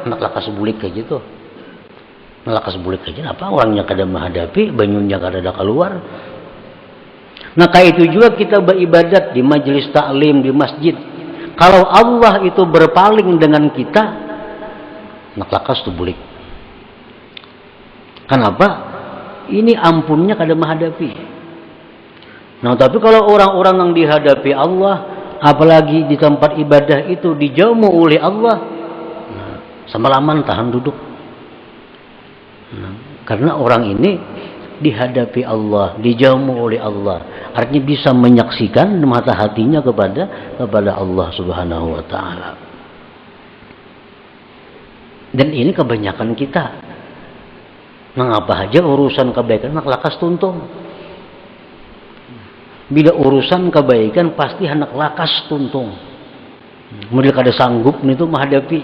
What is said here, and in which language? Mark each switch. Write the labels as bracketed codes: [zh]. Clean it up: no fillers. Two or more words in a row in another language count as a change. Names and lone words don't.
[bjn] Nak lakas bulik kayak gitu. Lakas bulik aja apa orangnya kada menghadapi, banyunya kada ada keluar. [id] Nah, kayak itu juga kita beribadat di majelis taklim, di masjid. [bjn] Kalau Allah itu berpaling dengan kita, nak lakas tu bulik. Kenapa? Ini ampunnya kada menghadapi. [id] Nah, tapi kalau orang-orang yang dihadapi Allah, apalagi di tempat ibadah itu dijamu oleh Allah, semalaman tahan duduk. Karena orang ini dihadapi Allah, dijamu oleh Allah. Artinya bisa menyaksikan mata hatinya kepada Allah [ar] سبحانه وتعالى. [id] Dan ini kebanyakan kita. [bjn] Nang apa aja urusan kebaikan nak lakas tuntung. Bila urusan kebaikan pasti hendak lakas tuntung. Mereka kada sanggup itu menghadapi.